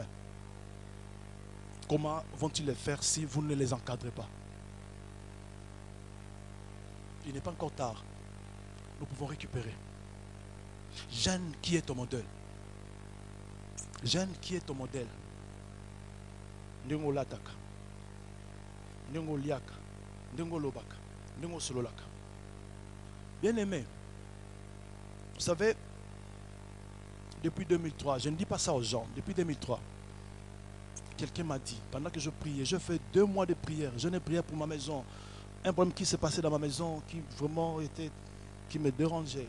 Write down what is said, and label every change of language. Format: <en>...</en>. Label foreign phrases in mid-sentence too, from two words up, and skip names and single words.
<fr>Comment vont-ils le faire si vous ne les encadrez pas? Il n'est pas encore tard. Nous pouvons récupérer. Jeanne, qui est ton modèle? Jeanne, qui est ton modèle?</fr> <ln>Ndingo lataka, ndingo liaka, ndingo lobaka, ndingo sololaka.</ln> <fr>Bien aimé, vous savez, depuis 2003, je ne dis pas ça aux gens, depuis 2003, quelqu'un m'a dit, pendant que je priais, je fais 2 mois de prière, je n'ai prié pour ma maison, un problème qui s'est passé dans ma maison, qui vraiment était, qui me dérangeait.</fr>